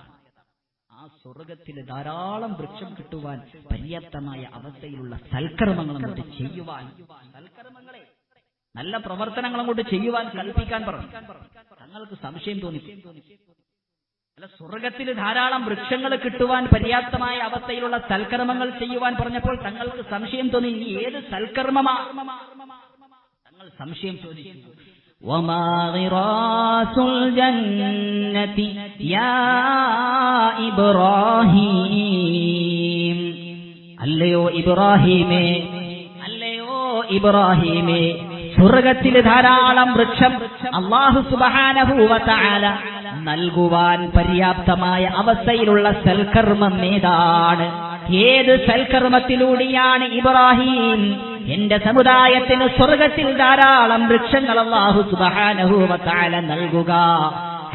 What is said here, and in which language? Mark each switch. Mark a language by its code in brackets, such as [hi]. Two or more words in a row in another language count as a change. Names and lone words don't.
[ml] ആ സ്വർഗത്തിൽ ധാരാളം വൃക്ഷം കിട്ടുവാൻ പര്യാപ്തമായ അവസ്ഥയിലുള്ള സൽക്കർമ്മങ്ങൾ അങ്ങോട്ട് ചെയ്യുവാൻ, സൽക്കർമ്മങ്ങളെ നല്ല പ്രവർത്തനങ്ങൾ അങ്ങോട്ട് ചെയ്യുവാൻ കൽപ്പിക്കാൻ പറഞ്ഞു. തങ്ങൾക്ക് സംശയം തോന്നി. അല്ല, സ്വർഗത്തിൽ ധാരാളം വൃക്ഷങ്ങൾ കിട്ടുവാൻ പര്യാപ്തമായ അവസ്ഥയിലുള്ള സൽക്കർമ്മങ്ങൾ ചെയ്യുവാൻ പറഞ്ഞപ്പോൾ തങ്ങൾക്ക് സംശയം തോന്നി. ഇനി ഏത് സൽക്കർമ്മമാ? തങ്ങൾ സംശയം ചോദിച്ചു. [ar] وما غراس الجنة يا إبراهيم, [ml] അല്ലയോ ഇബ്രാഹീമേ, അല്ലയോ ഇബ്രാഹീമേ, സ്വർഗത്തിൽ ധാരാളം വൃക്ഷം [ar] الله سبحانه وتعالى [ml] നൽകുവാൻ പര്യാപ്തമായ അവസ്ഥയിലുള്ള സൽക്കർമ്മം ഏതാണ്? ഏത് സൽക്കർമ്മത്തിലൂടെയാണ് ഇബ്രാഹിം എന്റെ സമുദായത്തിന് സ്വർഗത്തിൽ ധാരാളം വൃക്ഷങ്ങൾ [ar] الله سبحانه وتعالى [ml] നൽകുക?